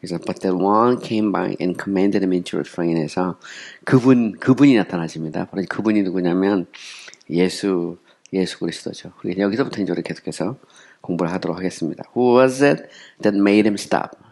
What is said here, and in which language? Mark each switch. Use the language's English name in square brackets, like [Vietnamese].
[Korean] 그래서 [English] but that one came by and commanded him into refrain에서 [Korean] 그분이 나타나십니다. 바로 그분이 누구냐면 예수 그리스도죠. 그래서 여기서부터 이제 우리 계속해서 공부를 하도록 하겠습니다. [English] Who was it that made him stop?